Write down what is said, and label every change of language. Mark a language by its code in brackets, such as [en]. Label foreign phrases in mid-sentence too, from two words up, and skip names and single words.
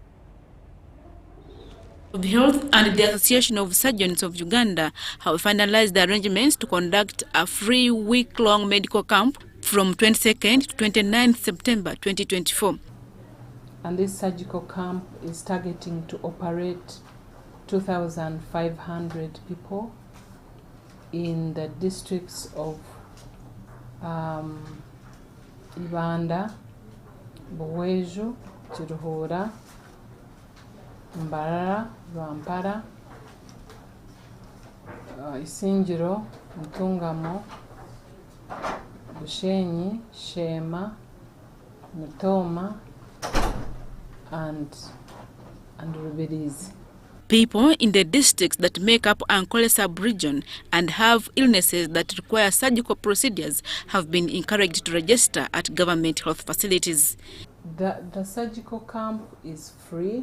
[en] The Health and the Association of Surgeons of Uganda have finalized the arrangements to conduct a free week-long medical camp from 22nd to 29th September 2024. And this surgical camp is targeting to operate 2,500 people in the districts of Uganda, Bwejo, Chiruhura, Mbarara, Rwampara, Isingiro, Ntungamo, Bushenyi, Shema, Mutoma, and Rubirizi. People in the districts that make up Ankole sub-region and have illnesses that require surgical procedures have been encouraged to register at government health facilities. The surgical camp is free.